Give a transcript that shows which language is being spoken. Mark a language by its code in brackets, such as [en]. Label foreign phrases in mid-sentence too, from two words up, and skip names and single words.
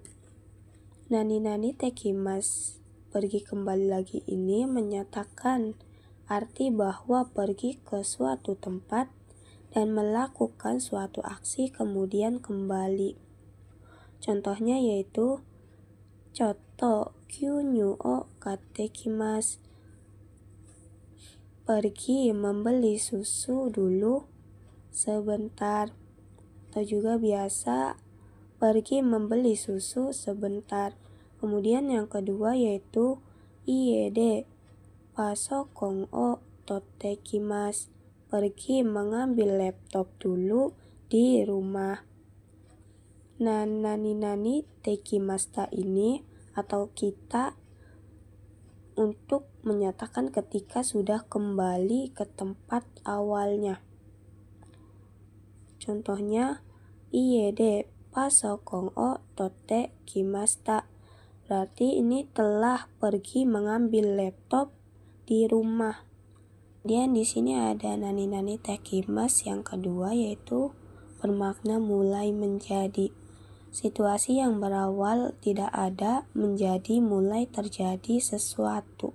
[ja] 何ておきます, [id] pergi kembali lagi ini menyatakan arti bahwa pergi ke suatu tempat dan melakukan suatu aksi kemudian kembali. Contohnya yaitu [ja] ちょっと牛乳を買ってきます, [id] pergi membeli susu dulu sebentar. Atau juga biasa pergi membeli susu sebentar. Kemudian yang kedua yaitu [ja] 家でパソコンを取ってきます, [id] pergi mengambil laptop dulu di rumah. Nah, [ja] 何てきました [id] ini atau kita untuk menyatakan ketika sudah kembali ke tempat awalnya. [ja] Contohnya 家でパソコンを取ってきました, [id] berarti ini telah pergi mengambil laptop di rumah. Kemudian di sini ada [ja] 何ておきます [id] yang kedua yaitu bermakna mulai menjadi. Situasi yang berawal tidak ada menjadi mulai terjadi sesuatu.